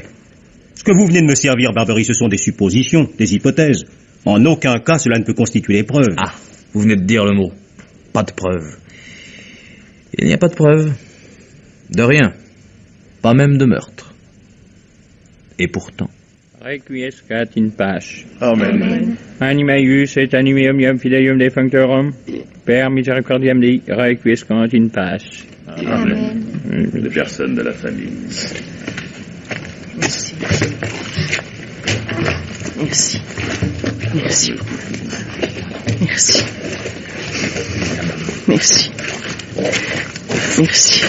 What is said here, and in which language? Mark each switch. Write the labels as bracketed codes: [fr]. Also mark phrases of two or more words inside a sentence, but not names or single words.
[fr] Ce que vous venez de me servir, Barbery, ce sont des suppositions, des hypothèses. En aucun cas, cela ne peut constituer des preuves. Ah, vous venez de dire le mot. Pas de preuves. Il n'y a pas de preuves. De rien. Pas même de meurtre. Et pourtant... [la] Requiescat in pace. Amen. Anima eius et animum iam fideium defunctorum, per misericordiam Dei, requiescat in pace. Amen. [fr] Les personnes de la famille. Merci. Merci. Merci. Merci. Merci. Merci.